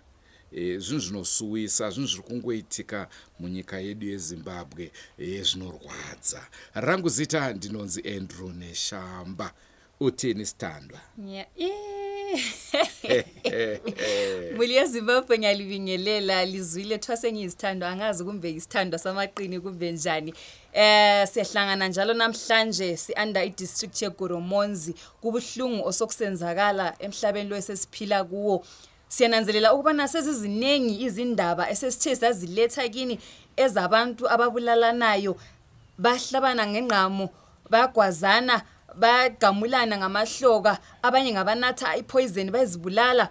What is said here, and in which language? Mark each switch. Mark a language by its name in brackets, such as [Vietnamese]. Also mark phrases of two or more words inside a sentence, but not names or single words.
[Shona] Zvinhu zvinosuwisa, zvinhu zviri kungoitika munyika yedu yeZimbabwe, zvinorwadza. Rangu zita ndinonzi Andrew Neshamba. [North Ndebele] Utini standwa? Muli yeZimbabwe ngiyalibingelela, lizwile thwase ngiyizithandwa, angazi kumbe isithandwa samaqini kumbe njani. Siyahlangana njalo namhlanje si-under i-district yeGoromonzi, kubuhlungu osokusenzakala emhlabeni lo esesiphila kuwo. Siyananzelela ukuba nasezizinengi izindaba esesithe saziletha kini ezabantu ababulalanayo, bahlabana ngengqamo, bayagwazana, bagamulana ngamahloka, abanye ngabanatha ipoison bazibulala.